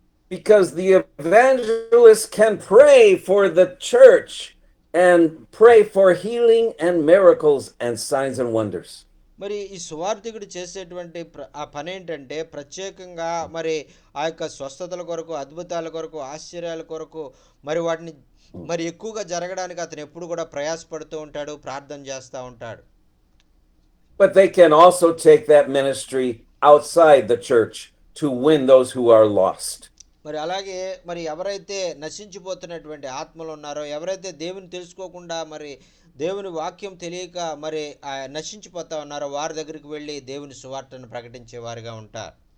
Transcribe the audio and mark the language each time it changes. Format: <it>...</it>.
<en>Because the evangelist can pray for the church and pray for healing and miracles and signs and wonders.</en> <te>మరి ఈ సువార్థికుడు చేసేటువంటి ఆ పని ఏంటంటే ప్రత్యేకంగా మరి ఆ యొక్క స్వస్థతల కొరకు అద్భుతాల కొరకు ఆశ్చర్యాల కొరకు మరి వాటిని మరి ఎక్కువగా జరగడానికి అతను ఎప్పుడు కూడా ప్రయాసపడుతూ ఉంటాడు, ప్రార్థన చేస్తూ ఉంటాడు.</te> <en>But they can also take that ministry outside the church to win those who are lost.</en> <te>మరి అలాగే మరి ఎవరైతే నశించిపోతున్నటువంటి ఆత్మలు ఉన్నారో, ఎవరైతే దేవుని తెలుసుకోకుండా మరి దేవుని వాక్యం తెలియక మరి నశించిపోతా ఉన్నారో వారి దగ్గరికి వెళ్ళి దేవుని సువార్తను ప్రకటించే వారిగా ఉంటారు.</te>